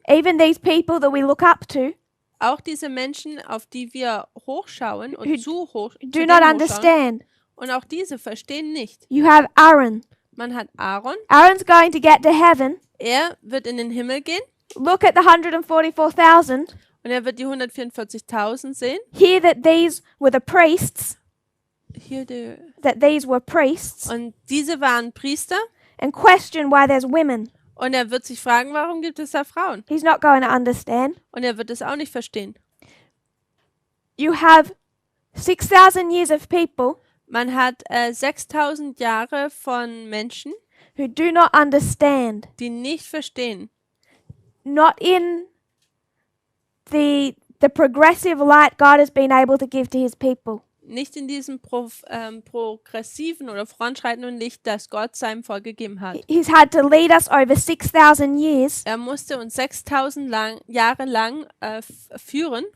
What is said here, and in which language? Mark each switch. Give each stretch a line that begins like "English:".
English: even these people that we look up to,
German: Auch diese Menschen, auf die wir hochschauen und zu
English: do
German: denen
English: not
German: hochschauen.
English: understand.
German: Und auch diese verstehen nicht.
English: You have Aaron.
German: Man hat Aaron.
English: Aaron's going to get to heaven.
German: Er wird in den Himmel gehen
English: Look at the 144,000.
German: und er wird die 144.000 sehen.
English: Hear that these were the priests,
German: Hier
English: that these were priests,
German: und diese waren Priester.
English: and question why there's women.
German: Und er wird sich fragen, warum gibt es da Frauen?
English: He's not going to understand.
German: Und er wird es auch nicht verstehen.
English: You have 6,000 years of people
German: Man hat 6000 Jahre von Menschen,
English: who do not understand,
German: die nicht verstehen.
English: not in the progressive light God has been able to give to his people.
German: Nicht in diesem progressiven oder voranschreitenden Licht, das Gott seinem Volk gegeben hat.
English: He's had to lead us over 6,000 years
German: Er musste uns 6000 Jahre lang führen,